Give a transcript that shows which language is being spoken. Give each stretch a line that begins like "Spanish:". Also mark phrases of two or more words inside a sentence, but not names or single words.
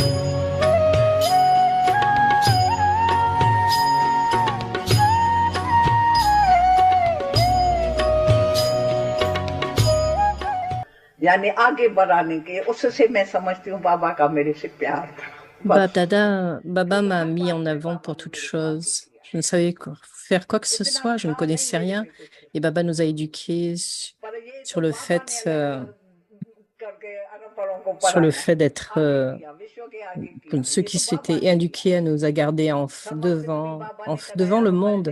Hindi: यानी आगे बढ़ाने के, उससे मैं समझती हूँ बाबा का मेरे से प्यार था।
French: Baba m'a mis en avant pour toute chose. Je ne savais faire quoi que ce soit, je ne connaissais rien. Et Baba nous a éduqués sur le fait d'être ceux qui s'étaient éduqués à nous a gardés devant le monde.